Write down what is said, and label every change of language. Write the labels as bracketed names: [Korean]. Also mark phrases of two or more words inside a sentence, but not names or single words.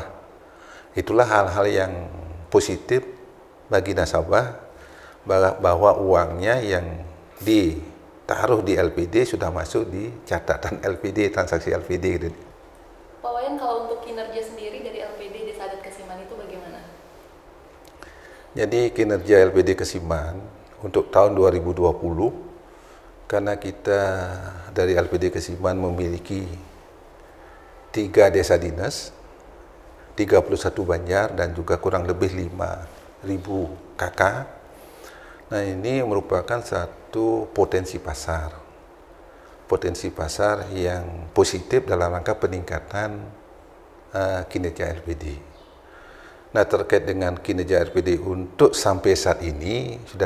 [Indonesian] Itulah hal-hal yang positif bagi nasabah, bahwa uangnya yang ditaruh di LPD sudah masuk di catatan LPD, transaksi LPD gitu. Pak Wayan, kalau untuk kinerja sendiri dari LPD Desa Adat Kesiman itu bagaimana? Jadi kinerja LPD Kesiman untuk tahun 2020, karena kita dari LPD Kesiman memiliki 3 desa dinas, 31 banjar, dan juga kurang lebih 5.000 KK. Nah, ini merupakan satu potensi pasar yang positif dalam rangka peningkatan kinerja LPD. Nah, terkait dengan kinerja LPD untuk sampai saat ini sudah